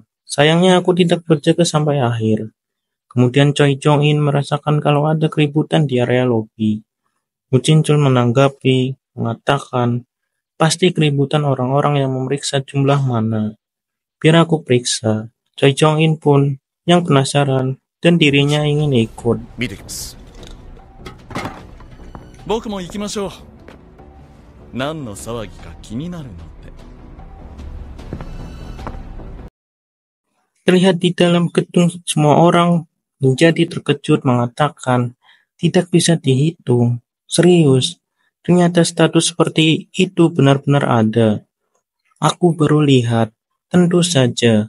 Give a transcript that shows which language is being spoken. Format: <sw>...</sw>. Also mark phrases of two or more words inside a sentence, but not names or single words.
<id>Sayangnya aku tidak berjaga sampai akhir. Kemudian Choi Jong-in merasakan kalau ada keributan di area lobi. Wu Jinchul menanggapi, mengatakan, pasti keributan orang-orang yang memeriksa jumlah mana. Biar aku periksa. Choi Jong-in pun yang penasaran dan dirinya ingin ikut.</id> <ja>見てきます。僕も行きましょう。何の騒ぎか気になるので。</ja> <id>Terlihat di dalam gedung semua orang menjadi terkejut mengatakan, tidak bisa dihitung. Serius, ternyata status seperti itu benar-benar ada. Aku baru lihat, tentu saja.</id>